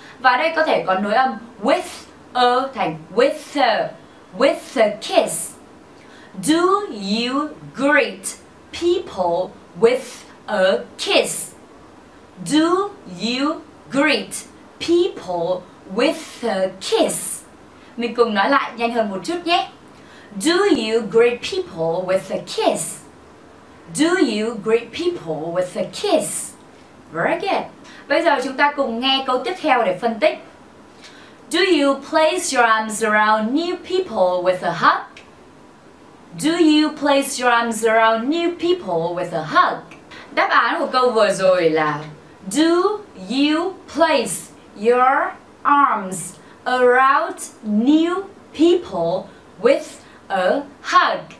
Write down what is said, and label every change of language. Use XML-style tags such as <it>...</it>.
<vi>Và đây có thể có nối âm with a thành</vi> <en>with a kiss. Do you greet people with a kiss? Do you greet people with a kiss?</en> <vi>Mình cùng nói lại nhanh hơn một chút nhé.</vi> <en>Do you greet people with a kiss? Do you greet people with a kiss? Very good.</en> <vi>Bây giờ chúng ta cùng nghe câu tiếp theo để phân tích.</vi> <en>Do you place your arms around new people with a hug? Do you place your arms around new people with a hug?</en> <vi>Đáp án của câu vừa rồi là</vi> <en>do you place your arms around new people with a hug?</en>